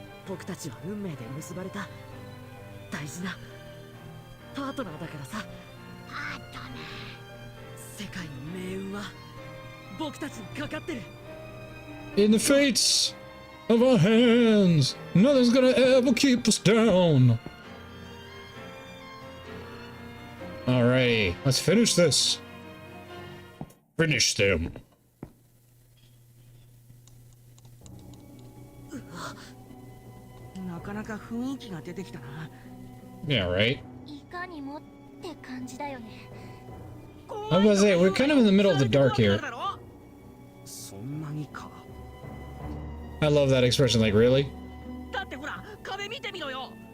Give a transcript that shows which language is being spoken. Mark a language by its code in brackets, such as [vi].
[ja] 僕たちは運命で結ばれた大事なパートナーだからさ。パートナ世界の命運は僕たちにかかってる。 [en] In the fates of our hands, nothing's gonna ever keep us down. Alrighty, let's finish this. Finish them. [ja] なかなか雰囲気が出てきたな。 [en] Yeah, right. [ja] いかにもって感じだよね。 [en] I was gonna say, we're kind of in the middle of the dark here. [ja] そんなにか。 [en] I love that expression, like, really? [ja] だってほら、壁見てみろよ。